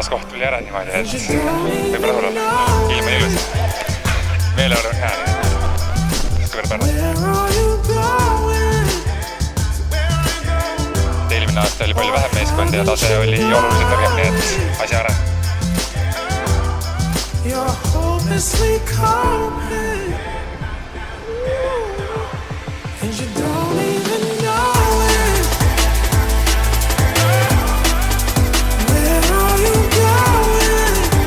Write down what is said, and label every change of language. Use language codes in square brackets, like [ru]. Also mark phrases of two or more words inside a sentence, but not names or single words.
[et] koht tuli ära niimoodi, et võib rahul olla. Ilm on ilus. Meeleolu on hea. Kõver pärne. Eelmine aasta oli palju vähem meeskond ja tase oli oluliselt nõrgem, nii et asja ära. [en] You're hopelessly coping, and you don't even know it. Where are you going?